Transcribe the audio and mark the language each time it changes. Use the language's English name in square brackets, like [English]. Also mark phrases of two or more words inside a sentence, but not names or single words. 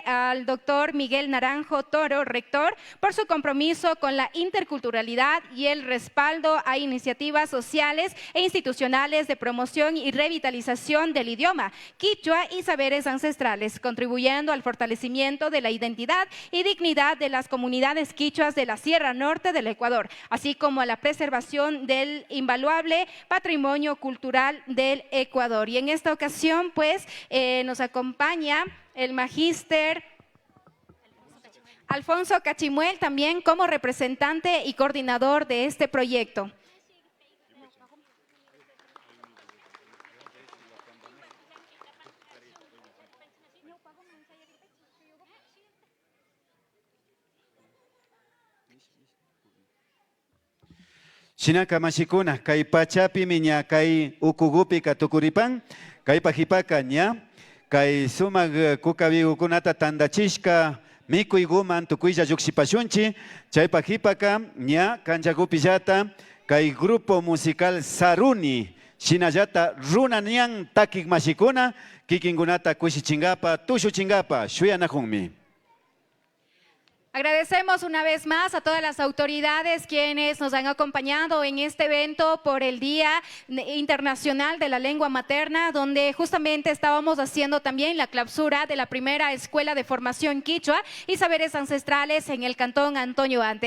[Spanish] al doctor Miguel Naranjo Toro, rector, por su compromiso con la interculturalidad y el respaldo a iniciativas sociales e institucionales de promoción y revitalización del idioma quichua y saberes ancestrales, contribuyendo al fortalecimiento de la identidad y dignidad de las comunidades quichuas de la Sierra Norte del Ecuador, así como a la preservación del invaluable patrimonio cultural del Ecuador. Y en esta ocasión, pues, nos acompaña el magíster Alfonso Cachimuel, también como representante y coordinador de este proyecto. [Quechua] Shinaka mashikuna, kay pachapi miña kay ukugupi katukuripan, kay pajipaka ña, kay sumak kukabigukunata tandachishka, mikuy guman tukuylla lluksipashunchi, chay pajipaka ña kanchakupillata, kay [Spanish] grupo musical [Quechua] Saruni, shinallata runa nian takik mashikuna, kikingunata kushichingapa, tushuchingapa, shuyanajunmi. [Spanish] Agradecemos una vez más a todas las autoridades quienes nos han acompañado en este evento por el Día Internacional de la Lengua Materna, donde justamente estábamos haciendo también la clausura de la primera escuela de formación quichua y saberes ancestrales en el Cantón Antonio Ante.